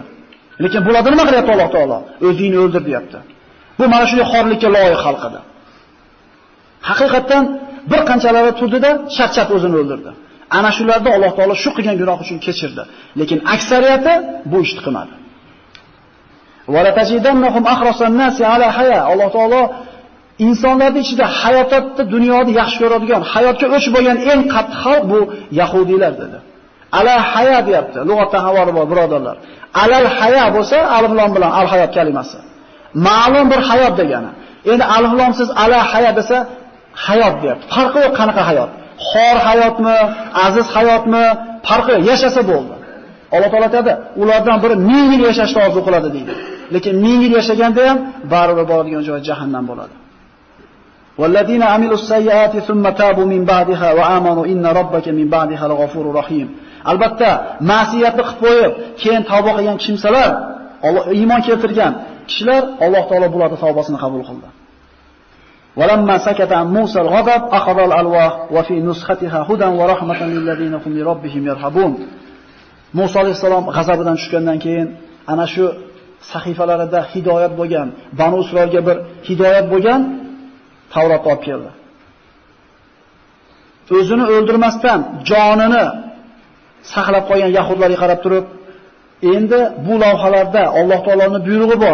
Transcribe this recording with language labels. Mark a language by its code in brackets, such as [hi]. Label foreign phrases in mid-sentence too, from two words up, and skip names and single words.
[uz] Lekin bularni nima qilyapti Alloh taolo? O'zingni o'ldir deyapti. Bu mana shunday xorlikka loyiq xalq edi. Haqiqatan bir qanchalari turdida chat o'zini o'ldirdi. Ana shularda Alloh taolo shu qilgan gunoh uchun kechirdi. Lekin aksariyati bu ishni qilmadi. [ar] ولتجدنهم أحرص الناس على حياة. [uz] Alloh taolo insonlarning ichida hayotda dunyoni yaxshi ko'radigan, hayotga o'ch bo'lgan eng qattiq xalq bu yahudiylar dedi. [ar] على حياة deyapti. [uz] Lug'atda havori bor birodarlar. [ar] على الحياة [uz] bo'lsa alif lam bilan al hayot kalimasi. Ma'lum bir hayot degani. Endi alif lamsiz [ar] على حياة [uz] desa hayot deyapti. Farqi yo'q qanaqa hayot. Xor hayotmi, aziz hayotmi, farqi yo'q, yashasa bo'ldi. Alloh taolo aytadi, ulardan biri 1000 yil yashashni orzu qiladi deydi. Lekin 1000 yil yashaganda ham baribir boradigan joy jahannam bo'ladi. [ar] والذين عملوا السيئات ثم تابوا من بعدها وآمنوا إن ربك من بعدها لغفور رحيم. [uz] Albatta, ma'siyatni qilib qo'yib, keyin tavba qilgan kimsalar, Alloh iymon keltirgan, kishilar Alloh taolo bularning tavbasini qabul qildi. [ar] ولما سكت عن موسى الغضب أخذ الألواح وفي نسختها هدى ورحمة للذين هم لربهم يرهبون. [uz] Musa alayhisalom g'azabidan tushgandan keyin ana shu sahifalarida hidoyat bo'lgan, Banu Isroilga bir hidoyat bo'lgan Tavrat olib keldi. O'zini o'ldirmasdan jonini saqlab qolgan yahudlarga qarab turib, endi bu lavhalarda Alloh taoloning buyrug'i bor.